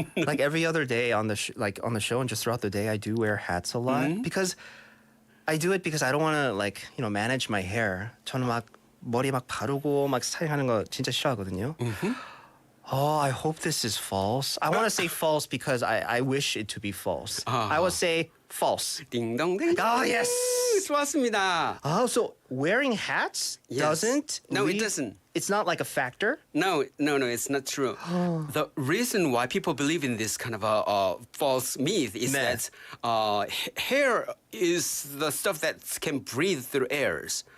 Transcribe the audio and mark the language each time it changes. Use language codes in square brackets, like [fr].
[en] like every other day on the on the show and just throughout the day I do wear hats a lot because I do it because I don't want to manage my hair. [ko] 저는 막 머리 막 바르고 막 스타일하는 거 진짜 싫어하거든요. [en] Oh, I hope this is false. I want to say false because I wish it to be false. I would say false. [ko] 딩동댕. [en] Oh, yes. [ko] 좋았습니다. [en] Oh, so wearing hats doesn't? No, it doesn't. It's not like a factor? No, it's not true. The reason why people believe in this kind of a false myth is that hair is the stuff that can breathe through airs.